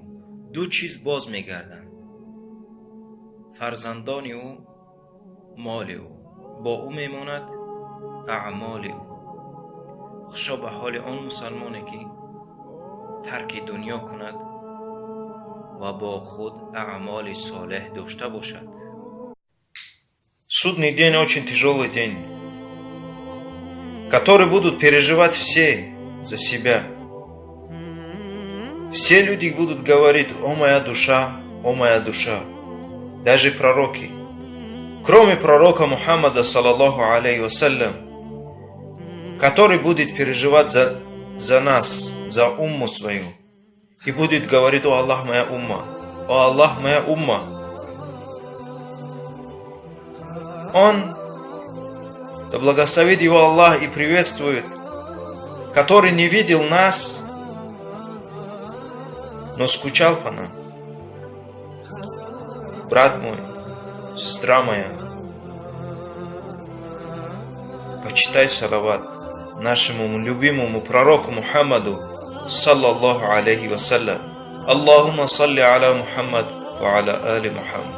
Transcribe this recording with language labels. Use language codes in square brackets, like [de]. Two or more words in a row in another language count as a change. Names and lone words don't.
[fa] دو چیز باز می گردند: فرزندان او، مال او با او می ماند، اعمال او. خوشا به حال آن مسلمانی که ترک دنیا کند و با خود اعمال صالح داشته باشد. [ru] Судный день очень тяжелый день, который будут переживать все за себя. Все люди будут говорить: «О моя душа, о моя душа». Даже пророки, кроме пророка Мухаммада, [ar] صلى الله عليه وسلم, [ru] который будет переживать за нас, за умму свою, и будет говорить: «О Аллах, моя умма, о Аллах, моя умма». Он, да благословит его Аллах и приветствует, который не видел нас, но скучал по нам. Брат мой, сестра моя, почитай салават нашему любимому пророку Мухаммаду, [ar] صلى الله عليه وسلم. اللهم صل على محمد وعلى آل محمد.